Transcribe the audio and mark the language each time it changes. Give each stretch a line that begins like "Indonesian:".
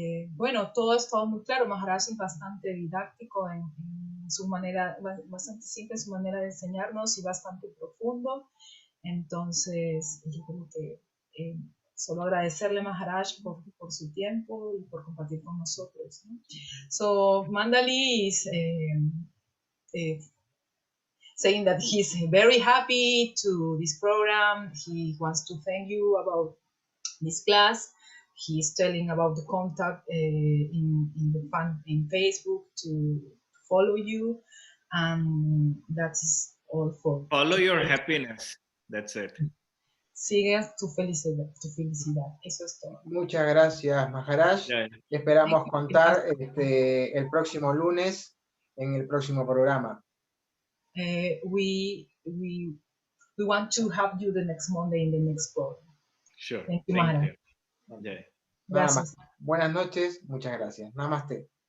Spanish: Bueno, todo ha estado muy claro. Maharaj es bastante didáctico en su manera, bastante simple en su manera de enseñarnos y bastante profundo. Entonces, yo creo que solo agradecerle a Maharaj por su tiempo y por compartir con nosotros, ¿no?
English: So, Mandali is saying that he's very happy to this program. He wants to thank you about this class. He's telling about the contact in the fan in Facebook to follow you, and that is all for. Follow your happiness. That's it.
Spanish: Sigue tu felicidad, eso es todo. Muchas gracias, Maharaj.
English: Yeah.
Spanish: Esperamos contar el próximo lunes en el próximo programa.
English: We want to have you the next Monday in the next program. Sure. Thank you, Maharaj. Yeah.
Spanish: Nada más. Buenas noches, muchas gracias. Namaste.